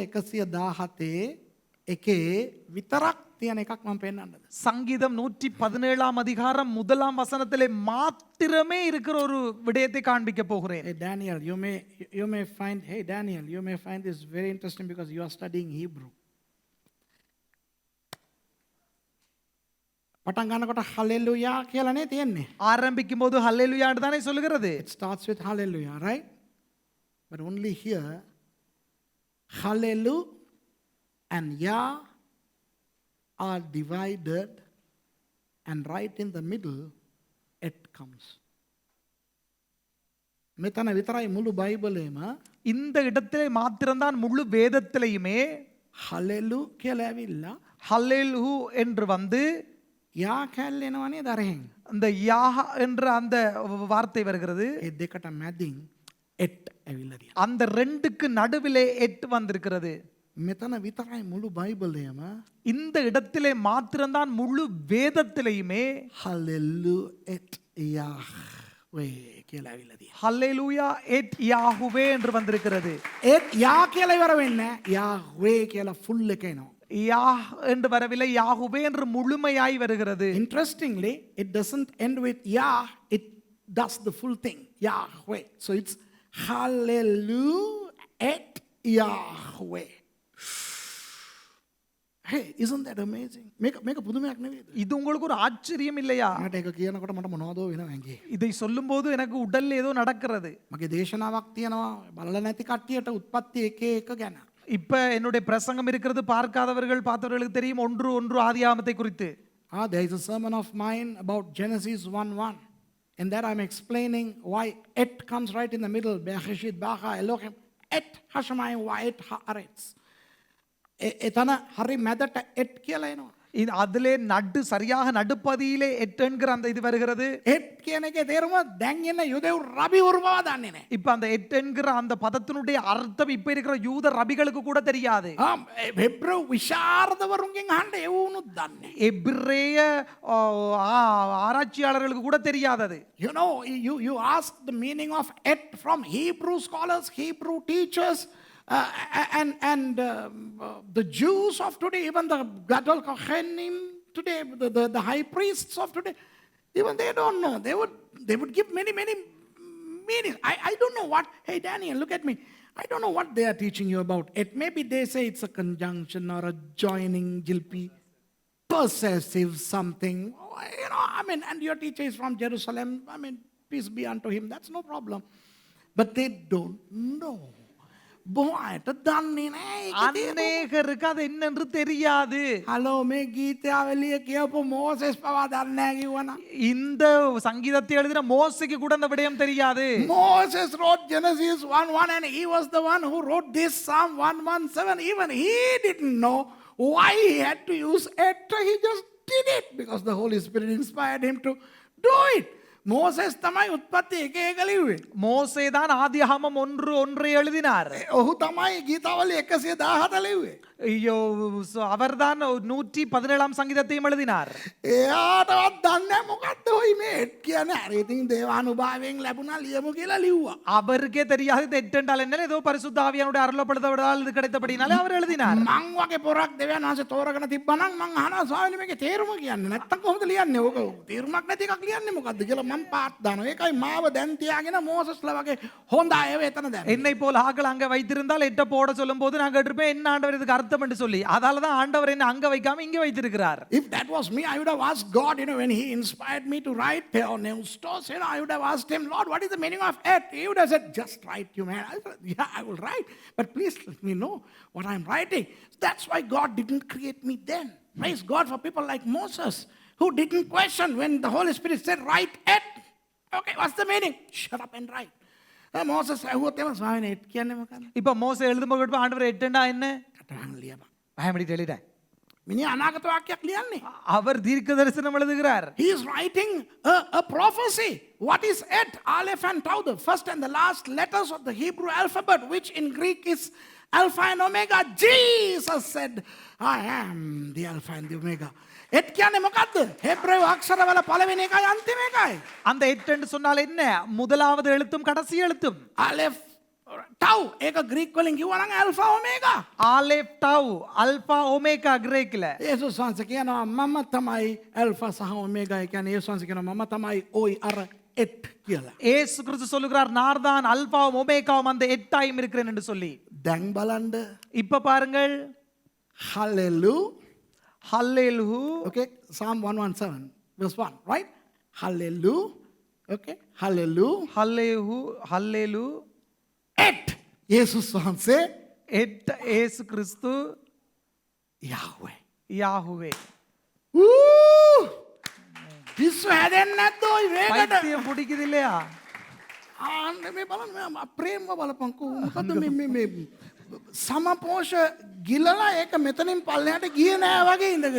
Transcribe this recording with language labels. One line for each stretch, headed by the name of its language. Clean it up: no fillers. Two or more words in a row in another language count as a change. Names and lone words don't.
Sinhala: ගීතාවලිය 117 එකේ විතරක් තියෙන එකක් මම පෙන්නන්නද.
Tamil: சங்கீதம் 117 அதிகாரம் 1 வசனத்திலே மாத்திரமே இருக்கிற ஒரு விடயத்தை காண்பிக்க போகிறேன்.
English: Hey Daniel, you may find, hey Daniel, you may find this very interesting because you are studying Hebrew.
Sinhala: පටන් ගන්නකොට hallelujah කියලානේ තියෙන්නේ.
Tamil: ஆரம்பிக்கும் போது ஹல்லேலூயான்னு தானே சொல்லுகிறது.
English: It starts with hallelujah, right? But only here, hallelujah and Yah are divided, and right in the middle, it comes.
Sinhala: මෙතන විතරයි මුළු බයිබලෙම
Tamil: இந்த இடத்திலே மாத்திரம்தான் முழு வேதத்திலேயுமே
Sinhala: hallelujah කියලා ඇවිල්ලා
Tamil: ஹல்லேலூ என்று வந்து
Sinhala: යා කැල්ල එනවනේ දරහෙන්.
Tamil: அந்த யாக என்ற அந்த வார்த்தை வருகிறது.
Sinhala: ඒ දෙකට මැදින් එට් ඇවිල්ලා තියෙනවා.
Tamil: அந்த ரெண்டுக்கு நடுவிலே எட்டு வந்திருக்கிறது.
Sinhala: මෙතන විතරයි මුළු බයිබලයම
Tamil: இந்த இடத்திலே மாத்திரம்தான் முழு வேதத்திலேயுமே
Hebrew: הללויה את יהוה
Sinhala: කියලා ඇවිල්ලා තියෙනවා.
Hebrew: הללויה את יהוה
Tamil: என்று வந்திருக்கிறது.
Sinhala: ඒත් යා කියලා ඉවර වෙන්නේ නැහැ. Yahweh කියලා full එක එනවා.
Tamil: யாஹ் என்று வரவில்லை, யாஹுவே என்று முழுமையாய் வருகிறது.
English: Interestingly, it doesn't end with Yah, it does the full thing. Yahweh. So it's
Hebrew: הללויה את יהוה.
English: Hey, isn't that amazing?
Sinhala: මේක පුදුමයක් නෙවෙයිද?
Tamil: இது உங்களுக்கு ஒரு ஆச்சரியம் இல்லையா?
Sinhala: මට ඒක කියනකොට මට මොනවදෝ වෙනවා ඇඟේ.
Tamil: இதை சொல்லும்போது எனக்கு உடல்ல ஏதோ நடக்கிறது.
Sinhala: මගේ දේශනාවක් තියෙනවා බලලා නැති කට්ටියට උත්පත්ති එක එක ගැන.
Tamil: இப்ப என்னுடைய பிரசங்கம் இருக்கிறது, பார்க்காதவர்கள் பார்த்தவர்களுக்கு தெரியும், ஒன்று ஆதியாகமத்தை குறித்து.
English: There is a sermon of mine about Genesis 1:1. And there I'm explaining why et comes right in the middle.
Hebrew: בראשית ברא אלהים את השמים ואת הארץ.
Sinhala: එතන හරි මැදට එට් කියලා එනවා.
Tamil: அதிலே நடு சரியாக நடுப்பதியிலே எட்டு என்கிற அந்த இது வருகிறது.
Sinhala: එට් කියන එකේ තේරුම දැන් එන යුදෙව් රබිවරු බව දන්නේ නැහැ.
Tamil: இப்ப அந்த எட்டு என்கிற அந்த பதத்தினுடைய அர்த்தம் இப்ப இருக்கிற யூத ரபிகளுக்கு கூட தெரியாது.
Sinhala: හෙබ්‍රෙව් විශාරදවරුන්ගෙන් අහන්න ඒ වුණුත් දන්නේ.
Tamil: எபிரேய ஆராய்ச்சியாளர்களுக்கு கூட தெரியாதது.
English: You know, you ask the meaning of et from Hebrew scholars, Hebrew teachers, and the Jews of today, even the
Hebrew: גדול כהנים
English: today, the high priests of today, even they don't know. They would give many meanings. I don't know what. Hey Daniel, look at me. I don't know what they are teaching you about it. Maybe they say it's a conjunction or a joining, jilpi, possessive something. You know, I mean, and your teacher is from Jerusalem. I mean, peace be unto him. That's no problem. But they don't know.
Sinhala: බොහෝයට දන්නේ නැහැ.
Tamil: அநேகருக்கு அது என்னென்று தெரியாது.
Sinhala: හලෝ මේ ගීතාවලිය කියපු මෝසෙස් පවා දන්නේ නැහැ කිව්වනම්.
Tamil: இந்த சங்கீதத்தை எழுதின மோசேக்கு கூட அந்த விடயம் தெரியாது.
English: Moses wrote Genesis 1:1 and he was the one who wrote this Psalm 117. Even he didn't know why he had to use et. He just did it because the Holy Spirit inspired him to do it.
Sinhala: மோசஸ் තමයි උත්පත්ති එක එක ලිව්වේ.
Tamil: மோசே தான் ஆதியாகமம் 1:1 எழுதினார்.
Sinhala: ඔහු තමයි ගීතාවලිය 117 ලිව්වේ.
Tamil: ஐயோ, அவர்தான் 117ஆம் சங்கீதத்தையும் எழுதினார்.
Sinhala: එයාටවත් දන්නේ නැහැ මොකද්ද hoy මේ එට් කියන්නේ. අර ඉතින් දේවානුභාවයෙන් ලැබුණා ලියමු කියලා ලිව්වා.
Tamil: அவருக்கே தெரியாது இது எட்டு என்றால் என்ன, ஏதோ பரிசுத்த ஆவியானுடைய அருளப்படுத்தப்படால் இது கிடைத்தபடினாலே அவர் எழுதினார்.
Sinhala: මං වගේ පොරක් දෙවියන් වහන්සේ තෝරගෙන තිබ්බනම් මං අහනවා ස්වාමීනි මේකේ තේරුම කියන්නේ නැත්තම් කොහොමද ලියන්නේ? ඕක තේරුමක් නැති එකක් ලියන්නේ මොකද්ද කියලා මං පාත් දානවා. ඒකයි මාව දැන් තියාගෙන මෝසස්ලා වගේ හොඳ අය එතන දැන්.
Tamil: என்னை போல் ஆக்கள் அங்க வைத்திருந்தால் எட்ட போட சொல்லும்போது நான் கேட்டிருப்பேன் என்ன ஆண்டவர் இதுக்கு அர்த்தம் என்று சொல்லி. அதால தான் ஆண்டவர் என்ன அங்க வைக்காம இங்க வைத்திருக்கிறார்.
English: If that was me, I would have asked God, you know, when he inspired me to write Theoneustos, you know, I would have asked him, Lord, what is the meaning of et? He would have said, just write, you man. I said, yeah, I will write, but please let me know what I'm writing. That's why God didn't create me then. Praise God for people like Moses, who didn't question when the Holy Spirit said, write et. Okay, what's the meaning? Shut up and write. Moses,
Tamil: இப்ப மோசே எழுதும்போது ஆண்டவர் எட்டுண்டா என்ன? பயமடி எழுதிட்டேன்.
Sinhala: මිනිහා අනාගත වාක්‍යයක් ලියන්නේ.
Tamil: அவர் தீர்க்க தரிசனம் எழுதுகிறார்.
English: He is writing a prophecy. What is et? Aleph and Tau, the first and the last letters of the Hebrew alphabet, which in Greek is Alpha and Omega. Jesus said, I am the Alpha and the Omega.
Sinhala: et කියන්නේ මොකද්ද? හෙබ්‍රේව අක්ෂරවල පළවෙනි එකයි අන්තිම එකයි.
Tamil: அந்த எட் என்று சொன்னால் என்ன? முதலாவது எழுத்தும் கடைசி எழுத்தும்.
Sinhala: Aleph ටව් ඒක ග්‍රීක් වලින් කිව්වා නම් ඇල්ෆා ඔමේගා. ආලෙෆ් ටව් අල්ෆා ඔමේගා ග්‍රේකිල. යේසුස් වහන්සේ කියනවා මම තමයි ඇල්ෆා සහ ඔමේගා. ඒ කියන්නේ යේසුස් වහන්සේ කියනවා මම තමයි ওই අර එට් කියලා.
Tamil: ஏசு கிறிஸ்து சொல்லுகிறார் நான் தான் அல்பாவும் ஒமேகாவும் அந்த எட்டாயும் இருக்கிறேன் என்று சொல்லி.
Sinhala: දැන් බලන්න.
Tamil: இப்ப பாருங்கள்.
English: Hallelujah. Hallelujah. Okay, Psalm 117 verse 1, right? Hallelujah. Okay, hallelujah. Hallelujah. Hallelujah.
Sinhala: එට් යේසුස් වහන්සේ
Tamil: எட் ஏசு கிறிஸ்து Yahweh. யாஹுவே.
Sinhala: පිස්සු හැදෙන්නේ නැද්ද ඔය වේගට?
Tamil: பைத்தியம் பிடிக்குது இல்லையா?
Sinhala: ආන්න මේ බලන්න මේ ප්‍රේමව බලපන්කෝ. මොකද මේ සමපෝෂ ගිලලා ඒක මෙතනින් පල්ලෙහාට ගියේ නෑ වගේ ඉඳගෙන.